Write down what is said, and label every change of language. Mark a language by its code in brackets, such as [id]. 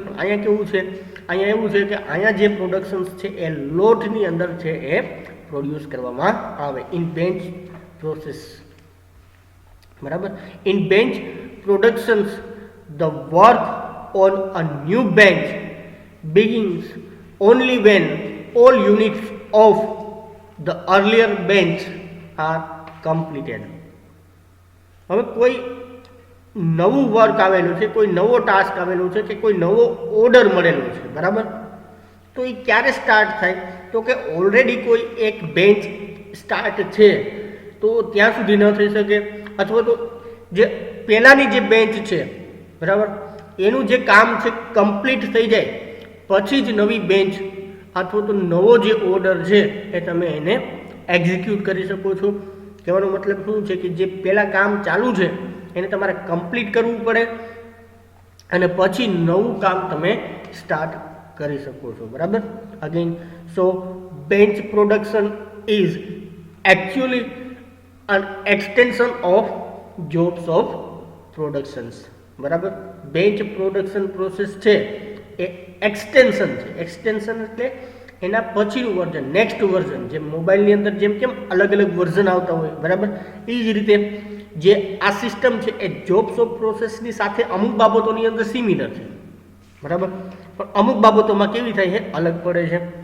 [gu] પણ અહીંયા કેવું છે, અહીંયા એવું છે કે અહીંયા જે પ્રોડક્શન્સ છે એ લોટની અંદર છે એ પ્રોડ્યુસ કરવામાં આવે [en] in bench process, [gu] બરાબર? [en] In bench productions the work on a new bench begins only when all units of the earlier bench are completed. [gu] હવે કોઈ નવું વર્ક આવેલું છે, કોઈ નવો ટાસ્ક આવેલો છે કે કોઈ નવો ઓર્ડર મળેલો છે, બરાબર? તો એ ક્યારે સ્ટાર્ટ થાય, તો કે ઓલરેડી કોઈ એક બેન્ચ સ્ટાર્ટ છે તો ત્યાં સુધી ન થઈ શકે, અથવા તો જે પહેલાંની જે બેન્ચ છે, બરાબર, એનું જે કામ છે કમ્પ્લીટ થઈ જાય પછી જ નવી બેન્ચ અથવા તો નવો જે ઓર્ડર છે એ તમે એને એક્ઝિક્યુટ કરી શકો છો. કહેવાનો મતલબ શું છે કે જે પહેલાં કામ ચાલુ છે એને તમારે કમ્પ્લીટ કરવું પડે અને પછી નવું કામ તમે સ્ટાર્ટ કરી શકો છો. બરાબર. [en] Again so bench production is actually an extension of jobs of productions. [gu] બરાબર. બેન્ચ પ્રોડક્શન પ્રોસેસ છે એ એક્સટેન્શન છે. એક્સટેન્શન એટલે એના પછીનું વર્ઝન, નેક્સ્ટ વર્ઝન. જેમ મોબાઈલની અંદર જેમ કેમ અલગ અલગ વર્ઝન આવતા હોય, બરાબર, એ જ રીતે જે આ સિસ્ટમ છે એ જોબ્સ ઓફ પ્રોસેસની સાથે અમુક બાબતોની અંદર સિમિલર છે, બરાબર, પણ અમુક બાબતોમાં કેવી થાય છે, અલગ પડે છે.